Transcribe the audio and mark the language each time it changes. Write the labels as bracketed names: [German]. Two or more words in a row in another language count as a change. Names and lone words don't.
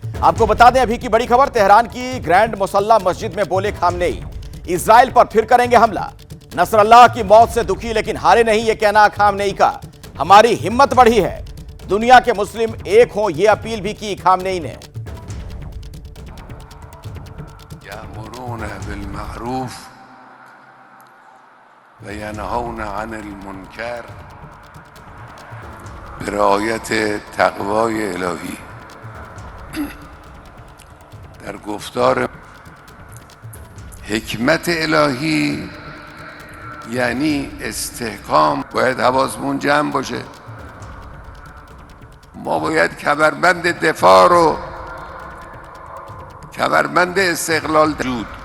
[Hindi] आपको बता दें, अभी की बड़ी खबर, तेहरान की ग्रैंड मुसल्ला मस्जिद में बोले खामनेई, इजराइल पर फिर करेंगे हमला, नसरअल्लाह की मौत से दुखी लेकिन हारे नहीं, यह कहना खामनेई का, हमारी हिम्मत बढ़ी है, दुनिया के मुस्लिम एक हों, यह अपील भी की खामनेई ने। [Arabic] يأمرون بالمعروف وينهون عن المنكر [Persian] برعایت تقوای الهی. در گفتار حکمت الهی یعنی استحکام، باید حواسمون جمع باشه. ما باید کمربند دفاع رو، کمربند استقلال جود.